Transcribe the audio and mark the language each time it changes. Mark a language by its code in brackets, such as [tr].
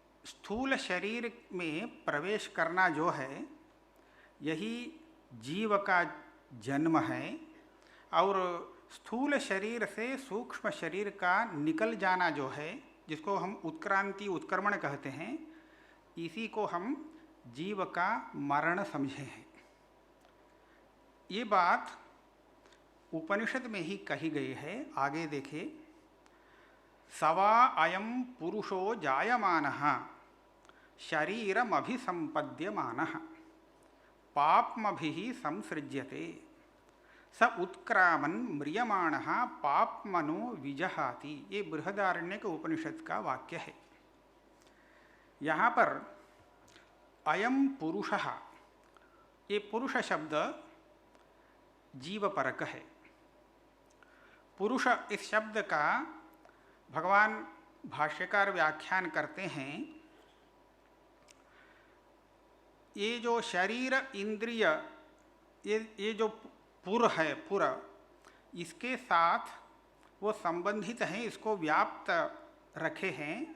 [hi] स्थूल शरीर में प्रवेश करना जो है यही जीव का जन्म है, और स्थूल शरीर से सूक्ष्म शरीर का निकल जाना जो है, जिसको हम उत्क्रांति उत्क्रमण कहते हैं, इसी को हम जीव का मरण समझे हैं। ये बात उपनिषद में ही कही गई है। आगे देखिए, [sa] सवा अयम पुरुषो जायमानः शरीरमभिसंपद्यमानः पाप्मभिः संसृज्यते स उत्क्रामन् म्रियमाणः पाप्मनो विजहाति। [hi] ये बृहदारण्यक उपनिषद का वाक्य है। यहाँ पर अयम पुरुषः, ये पुरुष शब्द जीवपरक है। पुरुष इस शब्द का भगवान भाष्यकार व्याख्यान करते हैं, ये जो शरीर इंद्रिय, ये जो पुर है, पुर, इसके साथ वो संबंधित हैं, इसको व्याप्त रखे हैं।